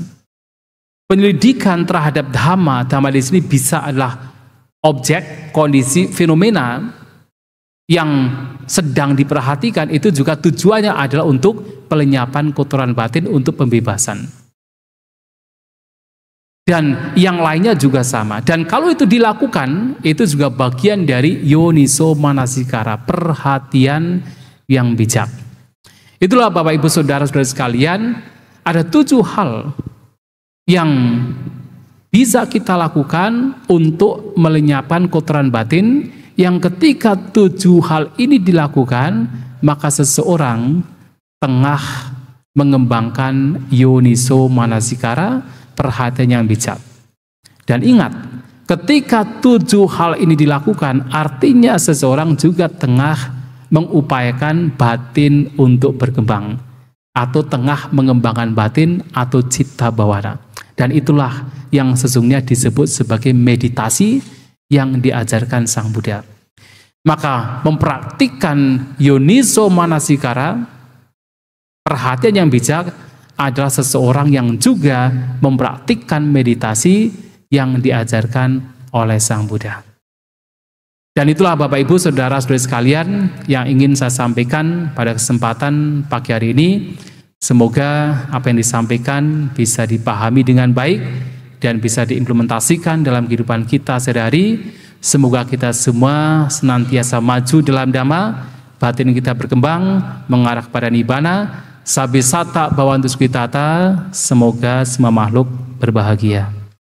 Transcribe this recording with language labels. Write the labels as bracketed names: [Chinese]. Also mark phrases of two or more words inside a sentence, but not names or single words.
[Indonesian] Penyelidikan terhadap dhamma di sini bisa adalah objek, kondisi, fenomena yang sedang diperhatikan, itu juga tujuannya adalah untuk pelenyapan kotoran batin, untuk pembebasan. Dan yang lainnya juga sama. Dan kalau itu dilakukan, itu juga bagian dari [Pali] yoniso manasikara, [Indonesian] perhatian yang bijak. Itulah Bapak Ibu Saudara-saudara sekalian, ada 7 hal yang bisa kita lakukan untuk melenyapkan kotoran batin, yang ketika 7 hal ini dilakukan, maka seseorang tengah mengembangkan [Pali] yoniso manasikara, [Indonesian] perhatian yang bijak. Dan ingat, ketika 7 hal ini dilakukan, artinya seseorang juga tengah mengupayakan batin untuk berkembang, atau tengah mengembangkan batin atau [Pali] citta bawana. [Indonesian] Dan itulah yang sesungguhnya disebut sebagai meditasi yang diajarkan Sang Buddha. Maka mempraktikkan [Pali] yoniso manasikara, [Indonesian] perhatian yang bijak, adalah seseorang yang juga mempraktikkan meditasi yang diajarkan oleh Sang Buddha. Dan itulah Bapak Ibu Saudara-saudari sekalian yang ingin saya sampaikan pada kesempatan pagi hari ini. Semoga apa yang disampaikan bisa dipahami dengan baik dan bisa diimplementasikan dalam kehidupan kita sehari-hari. Semoga kita semua senantiasa maju dalam dhamma, batin kita berkembang mengarah kepada nibbana. [Pali] Sabisata bawantus kitata, [Indonesian] semoga semua makhluk berbahagia.